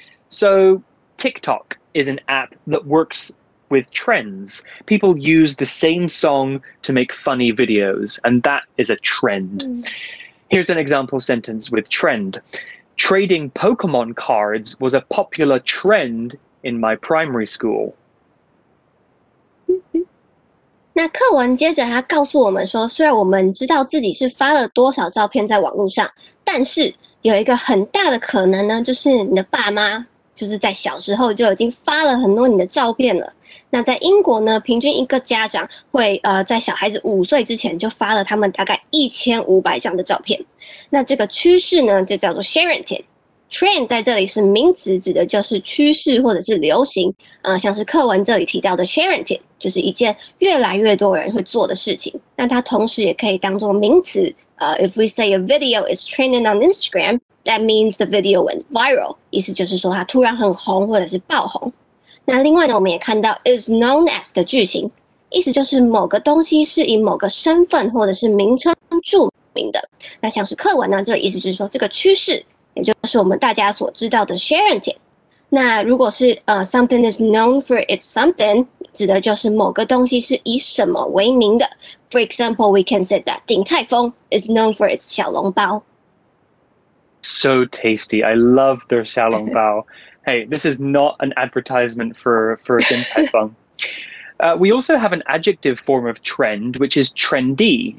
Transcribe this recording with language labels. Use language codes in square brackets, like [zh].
[en] So TikTok is an app that works with trends. People use the same song to make funny videos, and that is a trend. Here's an example sentence with trend. Trading Pokemon cards was a popular trend in my primary school. [zh] 那课文接着他告诉我们说，虽然我们知道自己是发了多少照片在网络上，但是有一个很大的可能呢，就是你的爸妈就是在小时候就已经发了很多你的照片了。那在英国呢，平均一个家长会在小孩子5岁之前就发了他们大概1500张的照片。那这个趋势呢，就叫做 sharenting。Trend 在这里是名词，指的就是趋势或者是流行。像是课文这里提到的 sharenting， 就是一件越来越多人会做的事情。那它同时也可以当作名词。 [en] If we say a video is trending on Instagram, That means the video went viral. [zh] 意思就是说它突然很红或者是爆红。那另外呢，我们也看到 is known as 的句型，意思就是某个东西是以某个身份或者是名称著名的。那像是课文呢，这个意思就是说这个趋势，也就是我们大家所知道的 sharing。那如果是 [en] something is known for its something， [zh] 指的就是某个东西是以什么为名的。 [en] For example, we can say that 鼎泰丰 is known for its 小笼包。 So tasty. I love their 小笼包. Hey, this is not an advertisement for Din Tai Fung. We also have an adjective form of trend, which is trendy.